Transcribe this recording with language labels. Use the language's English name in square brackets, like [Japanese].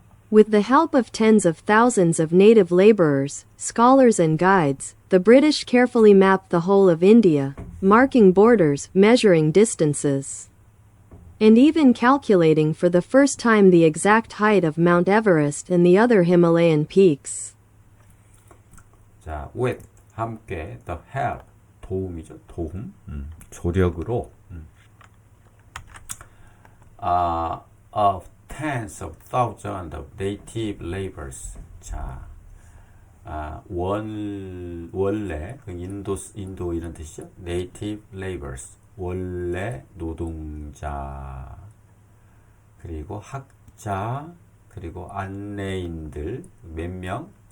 [English] With the help of tens of thousands of native laborers, scholars and guides, the British carefully mapped the whole of India, marking borders, measuring distances, and even calculating for the first time the exact height of Mount Everest and the other Himalayan peaks. [Korean] 자, [English] with [Korean] 함께 [English] the help [Korean] 도움이죠. 도움. 조력으로 [English] of tens of thousands of native laborers. [Korean] 자, 원래 그 인도 이런 뜻이죠. [English] native laborers. [Korean] 원래 노동자. 그리고 학자, 그리고 안내인들 몇 명?